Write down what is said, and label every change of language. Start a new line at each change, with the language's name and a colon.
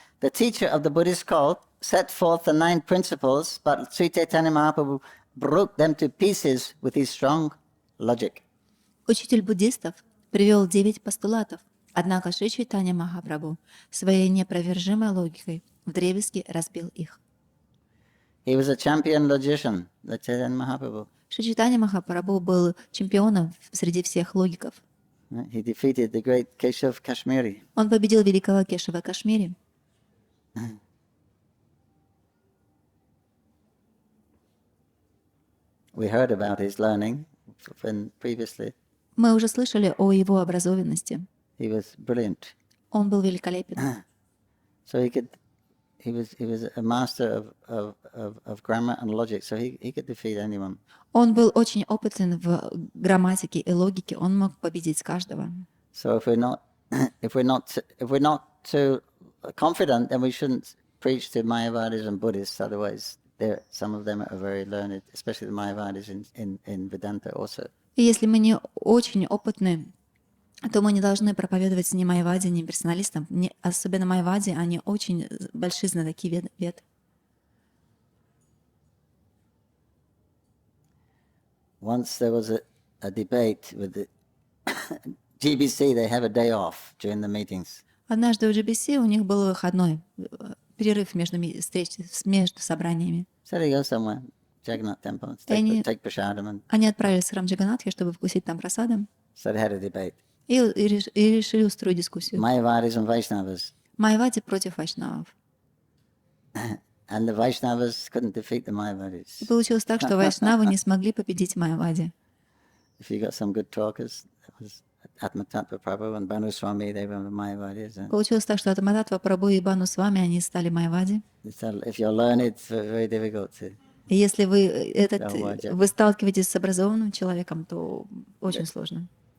English: The teacher of the Buddhist cult set forth the 9 principles, but Śrī Caitanya-Mahaprabhu broke them to pieces with his strong logic.
Russian: Учитель буддистов привел 9 постулатов, однако Шри Чайтанья-Махапрабху своей неопровержимой логикой вдребезги разбил их.
English: He was a champion logician, the Chaitanya Mahaprabhu.
Russian: Шри Чайтанья-Махапрабху был чемпионом среди всех логиков.
English: He defeated the great Keshav Kashmiri.
Russian: Он победил великого Кешава Кашмири.
English: We heard about his learning previously.
Russian: Мы уже слышали о его образованности.
English: He was brilliant.
Russian: Он был великолепен.
English: So he was a master of grammar and logic, so he could defeat anyone.
Russian: Он был очень опытен в грамматике и логике, он мог победить каждого.
English: So if we're not too confident, then we shouldn't preach to Mayavadis and Buddhists. Otherwise, some of them are very learned, especially the Mayavadis in Vedanta also.
Russian: И если мы не очень опытны, то мы не должны проповедовать ни майавади, ни персоналистам. Особенно майавади, они очень большие знатоки вед.
English: Once there was a debate with the GBC. They have a day off during the meetings.
Russian: Однажды у GBC у них был выходной, перерыв между собраниями.
English: So they go somewhere, Jagannath temple, take prasadam, and
Russian: Они отправились в храм Джаганатхи, чтобы вкусить там прасадам,
English: so they had a debate.
Russian: и решили устроить дискуссию.
English: Mayavadis and Vaishnavas.
Russian: Майавади против вайшнавов.
English: And the Vaishnavas couldn't defeat the Mayavadis.
Russian: И получилось так, что вайшнавы не смогли победить майавади.
English: If you got some good talkers, that was Atmatattva Prabhu and Banu Swami, they were the Mayavadis.
Russian: Получилось так, что Атмататтва Прабху и Бану Свами, они стали майавади.
English: If you're learned, it's very difficult to.
Russian: И если вы сталкиваетесь с образованным человеком, то очень сложно.